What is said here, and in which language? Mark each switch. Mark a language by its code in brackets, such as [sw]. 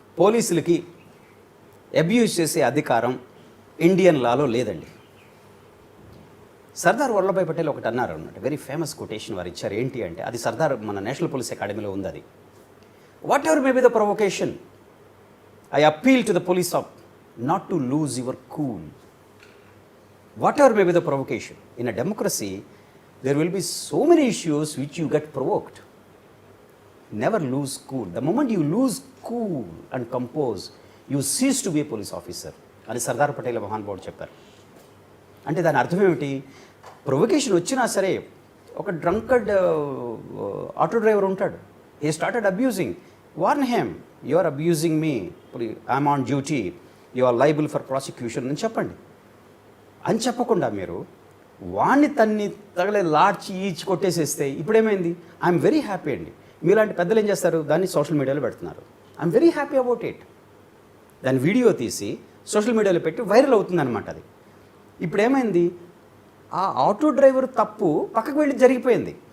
[te] పోలీసులకి అబ్యూజ్ చేసే అధికారం ఇండియన్ లాలో లేదండి. సర్దార్ వల్లభాయ్ పటేల్ ఒకటి అన్నారు అన్నమాట, వెరీ ఫేమస్ కొటేషన్ వారు ఇచ్చారు. ఏంటి అంటే, అది సర్దార్ మన నేషనల్ పోలీస్ అకాడమీలో ఉంది. [en] అది, whatever may be the provocation, I appeal to the police of not to lose your cool. Whatever may be the provocation, in a democracy, there will be so many issues which you get provoked. Never lose cool. The moment you lose cool and compose, you cease to be a police officer. [te] అని సర్దార్ పటేల్ మహానుభావుడు చెప్పారు. అంటే దాని అర్థం ఏమిటి? Provocation వచ్చినా సరే, ఒక డ్రంకర్డ్ ఆటో డ్రైవర్ ఉంటాడు, [en] he started abusing, warn him, you are abusing me, I am on duty, you are liable for prosecution [te] అని చెప్పండి. అని చెప్పకుండా మీరు వాణ్ణి తగలే లాడ్చి ఈడ్చి కొట్టేసేస్తే ఇప్పుడేమైంది? [en] I'm very happy [te] అండి. మీలాంటి పెద్దలు ఏం చేస్తారు, దాన్ని సోషల్ మీడియాలో పెడుతున్నారు. [en] I'm very happy about it. [te] దాని వీడియో తీసి సోషల్ మీడియాలో పెట్టి వైరల్ అవుతుందన్నమాట అది. ఇప్పుడు ఏమైంది, ఆ ఆటో డ్రైవర్ తప్పు పక్కకు వెళ్ళి జరిగిపోయింది.